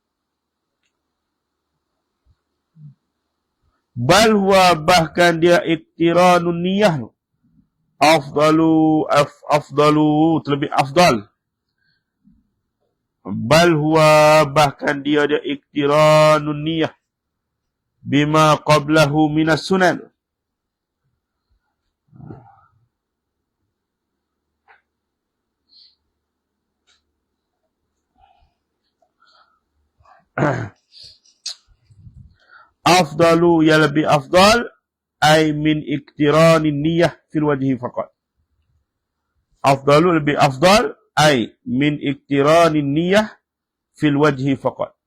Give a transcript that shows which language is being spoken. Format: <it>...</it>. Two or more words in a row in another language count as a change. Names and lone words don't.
<ar>بل هو</ar> <ms>bahkan dia</ms> <ar>اقترانُ النية.</ar> <ms>Afdalu terlebih afdal.</ms> <ar>بل هو</ar> <ms>bahkan dia</ms> <ar>اقترانُ النية. بما قبله من السنن.</ar> <ms>Afdalu, ya lebih afdal,</ms> <ar>أي من اقتران النية في الوجه فقط. أفضل</ar> <ms>lebih afdal,</ms> <ar>أي من اقتران النية في الوجه فقط.</ar>